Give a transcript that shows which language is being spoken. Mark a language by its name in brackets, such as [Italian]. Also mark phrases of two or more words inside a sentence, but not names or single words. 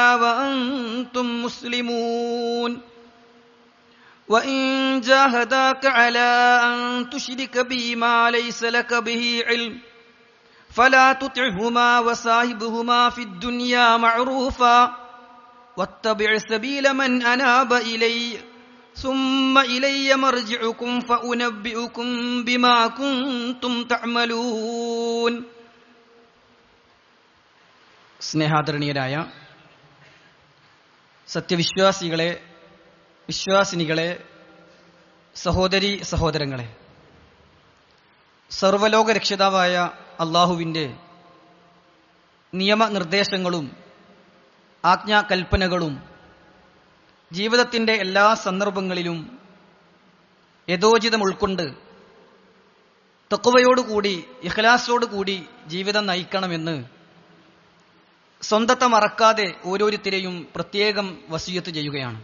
[Arabic] وأنتم مسلمون وإن جاهداك على أن تشرك بي ما ليس لك به علم فلا تطعهما وصاحبهما في الدنيا معروفا واتبع سبيل من أناب إلي ثم إلي مرجعكم فأنبئكم بما كنتم تعملون. [Malayalam] സ്നേഹാദരണീയരായ സത്യവിശ്വാസികളെ, വിശ്വാസിനികളെ, സഹോദരീ സഹോദരങ്ങളെ, സർവലോക രക്ഷിതാവായ അള്ളാഹുവിൻ്റെ നിയമനിർദ്ദേശങ്ങളും ആജ്ഞാകൽപ്പനകളും ജീവിതത്തിൻ്റെ എല്ലാ സന്ദർഭങ്ങളിലും യഥോചിതം ഉൾക്കൊണ്ട് തഖ്വയോടുകൂടി ഇഖ്ലാസോടുകൂടി ജീവിതം നയിക്കണമെന്ന് സ്വന്തത്തെ മറക്കാതെ ഓരോരുത്തരെയും പ്രത്യേകം വസിയത്ത് ചെയ്യുകയാണ്.